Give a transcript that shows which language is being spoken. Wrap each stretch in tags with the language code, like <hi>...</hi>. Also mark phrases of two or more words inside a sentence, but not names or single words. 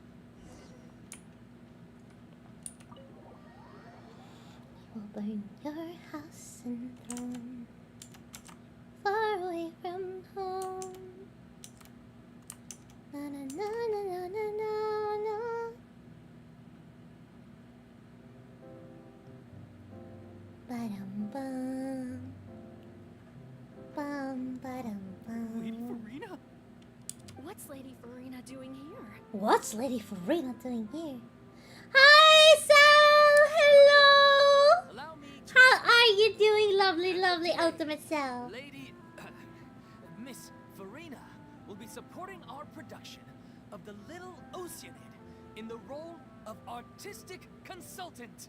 <en>Will burn your house and throne far away from home. Na na na na na na na na. Ba-dum bum. Bum ba-dum bum. Lady Furina? What's Lady Furina doing here? What's Lady Furina doing here? Hi, Sal! Hello! Allow me to How are you doing, lovely, lovely ultimate Sal? Lady Miss Furina will be supporting our production of The Little Oceanid in the role of artistic consultant.</en>